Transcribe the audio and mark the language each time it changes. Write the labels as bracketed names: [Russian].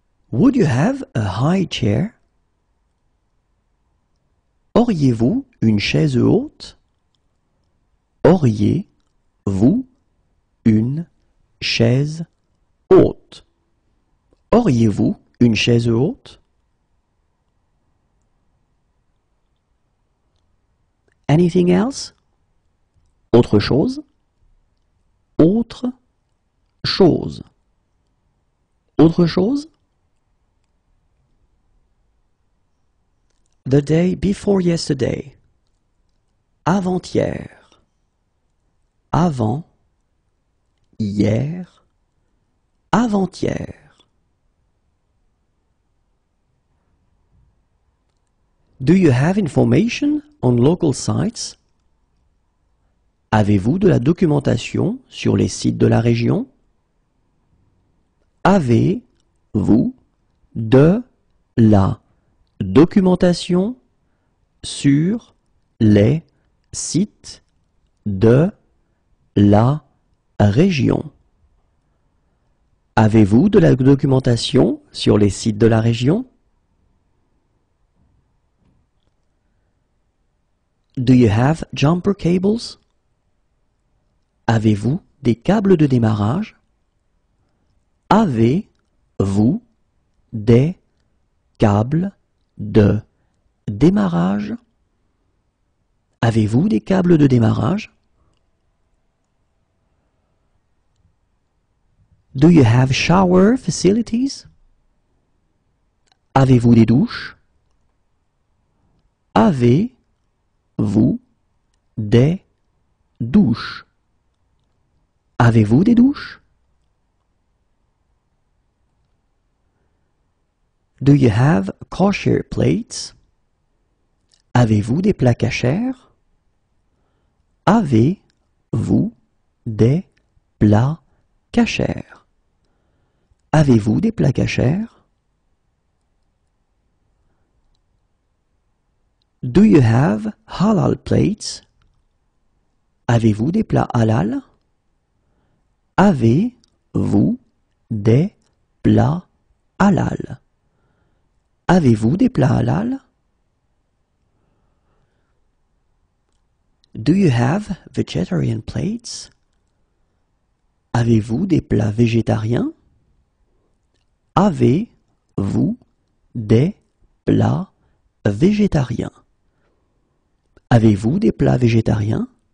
[English] Would you have a high chair? [French] Auriez-vous une chaise haute? Auriez-vous une chaise haute? Auriez-vous une chaise haute? [English] Anything else? [French] Autre chose? Autre chose. Autre chose? [English] The day before yesterday. [French] Avant-hier. Avant. Hier. Avant-hier. [English] Do you have information on local sites? [French] Avez-vous de la documentation sur les sites de la région? Avez-vous de la documentation sur les sites de la région? Avez-vous de la documentation sur les sites de la région? [English] Do you have jumper cables? [French] Avez-vous des câbles de démarrage? Avez-vous des câbles de démarrage? Avez-vous des câbles de démarrage? [English] Do you have shower facilities? [French] Avez-vous des douches? Avez-vous Avez-vous des douches? Avez-vous des douches? [English] Do you have kosher plates? [French] Avez-vous des plats cachers? Avez-vous des plats cachers? Avez-vous des plats cachers? [English] Do you have halal plates? [French] Avez-vous des plats halal? Avez-vous des plats halal? Avez-vous des plats halal? [English] Do you have vegetarian plates? [French] Avez-vous des plats végétariens? Avez-vous des plats végétariens? Avez-vous des plats végétariens?